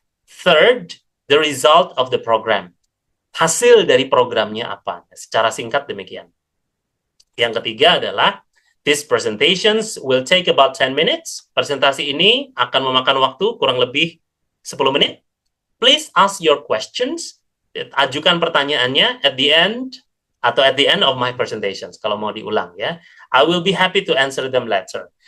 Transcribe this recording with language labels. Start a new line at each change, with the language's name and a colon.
English: Third, the result of the program.
Indonesian: Hasil dari programnya apa. Secara singkat demikian. Yang ketiga adalah
English: these presentations will take about 10 minutes.
Indonesian: Presentasi ini akan memakan waktu kurang lebih 10 menit.
English: Please ask your questions.
Indonesian: Ajukan pertanyaannya
English: at the end atau at the end of my presentations
Indonesian: kalau mau diulang ya.
English: I will be happy to answer them later.